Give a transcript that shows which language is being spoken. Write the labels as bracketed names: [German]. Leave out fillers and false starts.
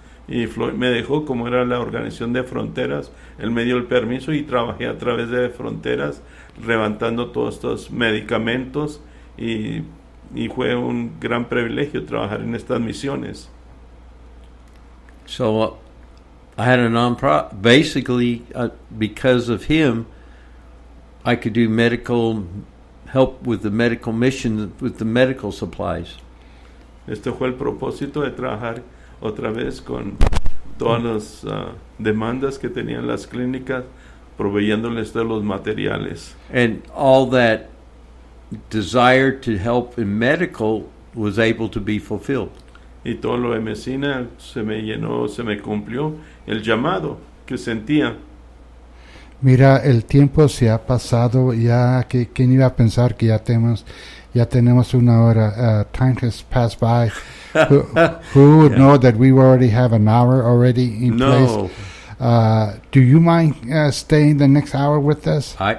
[Spanish] Y Floyd me dejó, como era la organización de fronteras, él me dio el permiso y trabajé a través de fronteras levantando todos estos medicamentos y fue un gran privilegio trabajar en estas misiones. [English] So I had a nonprofit, basically because of him I could do medical help with the medical mission with the medical supplies. [Spanish] Este fue el propósito de trabajar otra vez con todas las demandas que tenían las clínicas, proveyéndoles de los materiales. [English] And all that desire to help in medical was able to be fulfilled. [Spanish] Y todo lo de medicina se me llenó, se me cumplió el llamado que sentía. Mira, el tiempo se ha pasado ya. ¿Quién iba a pensar que ya tenemos una hora? [English] Time has passed by. Who would yeah. know that we already have an hour already in no. place? Do you mind staying the next hour with us?